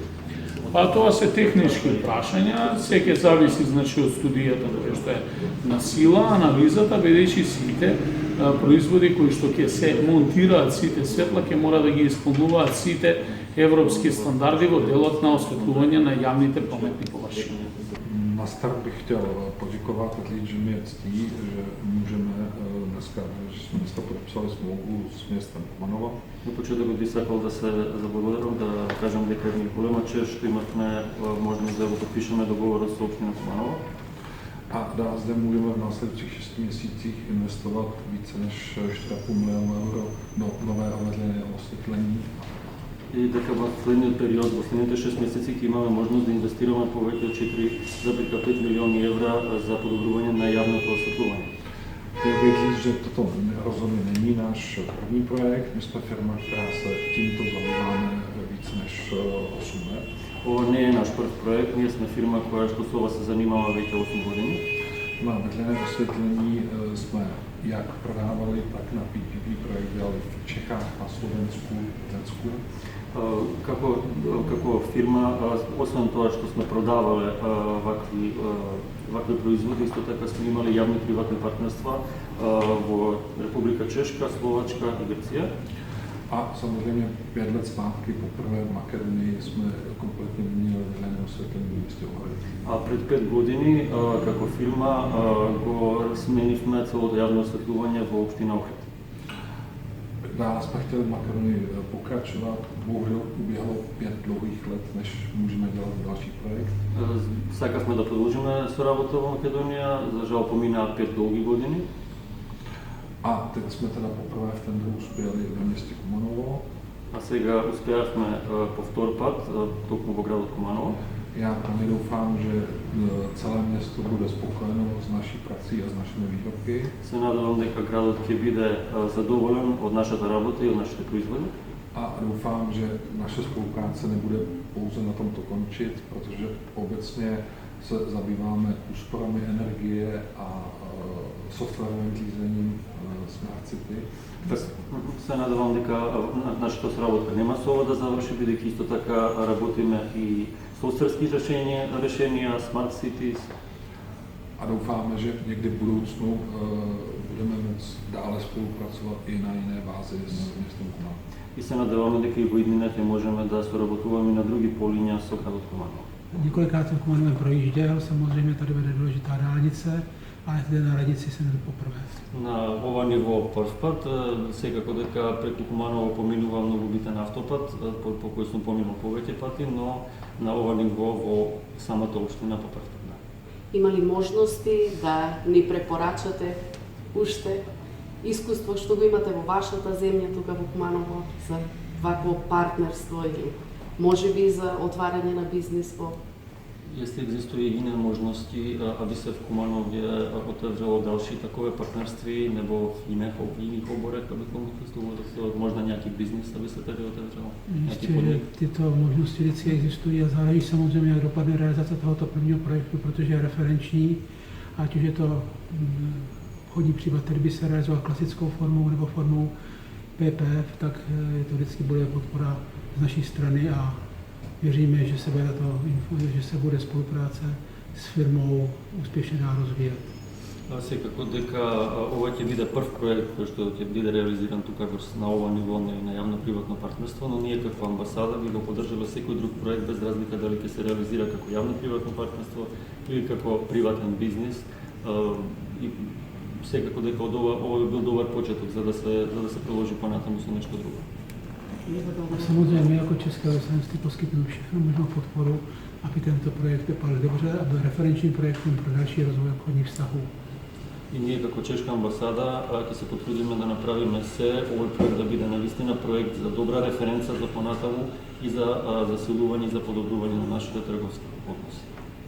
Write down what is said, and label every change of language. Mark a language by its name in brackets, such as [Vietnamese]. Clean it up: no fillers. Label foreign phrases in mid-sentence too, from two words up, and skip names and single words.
[Macedonian] Тоа се технички прашања, се ќе зависи значи од студијата која што е на сила, анализата, бидејќи сите производи кои што ќе се монтираат, сите светла ќе мора да ги исполнуваат сите европски стандарди во делот на осветлување на јавните прометни површини. [Czech] Na start bych chtěl poděkovat a říct, že mě ctí, že můžeme dneska, že jsme to podepsali smlouvu s městem Kumanovo. [Macedonian] На почетокот би сакал да се заблагодарам, да кажам дека ми е голема чест што имавме можност да го подпишеме договорот со општина Куманово. [Czech] A dál zde můžeme v následujících 6 měsících investovat více než 4,5 milionu euro do nového veřejného osvětlení. [Macedonian] И дека во следниот период, во следните 6 месеци ќе имаме можност да инвестираме повеќе од 4,5 милиони евра за подобрување на јавното осветлување. [Czech] Chtěl bych říct, že toto rozhodně není náš první projekt. My jsme firma, která se tímto zabýváme víc než 8 let. [Macedonian] Ова не е наш прв проект, ние сме фирма која што со ова се занимава веќе 8 години. [Czech] Na veřejné osvětlení jsme jak prodávali, tak na PPP projekt dělali v Čechách, na Slovensku, v Řecku. [Macedonian] Како фирма, освен тоа што сме продавале вакви производи, исто така сме имали јавни приватни партнерства во Република Чешка, Словачка и Грција. [Czech] A samozřejmě 5 let zpátky poprvé v Makedonii jsme kompletně vyměnili veřejné osvětlení v městě Ohrid. [Macedonian] А пред 5 години како фирма го сменивме целото јавно осветлување во општина Охрид. [Czech] Dále jsme chtěli v Makedonii pokračovat, bohužel uběhlo 5 dlouhých let, než můžeme dělat další projekt. [Macedonian] Сакавме да продолжиме со работа во Македонија, за жал поминаа 5 долги години. [Czech] A teď jsme teda poprvé v tendru uspěli ve městě Kumanovo. [Macedonian] А сега успеавме по втор пат, токму во градот Куманово. [Czech] Já pevně doufám, že celé město bude spokojeno s naší prací a s našimi výrobky. [Macedonian] Се надевам дека градот ќе биде задоволен од нашата работа и од нашите производи. [Czech] A doufám, že naše spolupráce nebude pouze na tomto končit, protože obecně se zabýváme úsporami energie a softwarovým řízením [English] Smart City. [Macedonian] Се надевам дека нашата сработка нема со ова да заврши, бидејќи исто така работиме и софтверски решенија, [English] Smart Cities. [Czech] A doufáme, že někdy v budoucnu budeme moct dále spolupracovat i na jiné bázi s městem Kumanovo. [Macedonian] И се надеваме дека и во иднината можеме да соработуваме на други полиња со градот Kumanovo. [Czech] Několikrát jsem Kumanovem projížděl, samozřejmě tady vede důležitá dálnice, ale zde na radnici jsem nebyl poprvé. [Macedonian] На ова ниво првпат, секако дека преку Куманово поминува многу битен автопат, по кој сум поминал повеќе пати, но на ова ниво во самата општина по првпат. Да. Има ли можности да ни препорачате уште искуство што го имате во вашата земја тука во Куманово за вакво партнерство или можеби за отварање на бизнис во [Czech] Jestli existuje jiné možnosti, aby se v Kumanově otevřelo další takové partnerství, nebo v jiných oborech, aby komunikovala, možná nějaký biznis, aby se tady otevřelo? Jistě, že tyto možnosti vždycky existují a záleží samozřejmě, jak dopadne realizace tohoto prvního projektu, protože je referenční, ať už je to obchodní případ, který by se realizoval klasickou formou nebo formou PPF, tak to vždycky bude podpora z naší strany a věříme, že se bude spolupráce s firmou úspěšně dá rozvíjet. [Macedonian] Секако дека ова ќе биде прв проект кој што ќе биде реализиран тука на ова ниво на јавно-приватно партнерство, но ние како амбасада би го поддржале секој друг проект без разлика дали ќе се реализира како јавно-приватно партнерство или како приватен бизнис. И секако дека ова би бил добар почеток за да се приложи понатаму со нешто друго. [Czech] A samozřejmě my jako České lesnictví poskytneme všechno možnou podporu, aby tento projekt vypadal dobře a byl referenčním projektem pro další rozvoj obchodních vztahů. [Macedonian] И ние како чешка амбасада ќе се потрудиме да направиме се овој проект да биде навистина проект за добра референца за понатаму и за засилување и за подобрување на нашите трговски односи.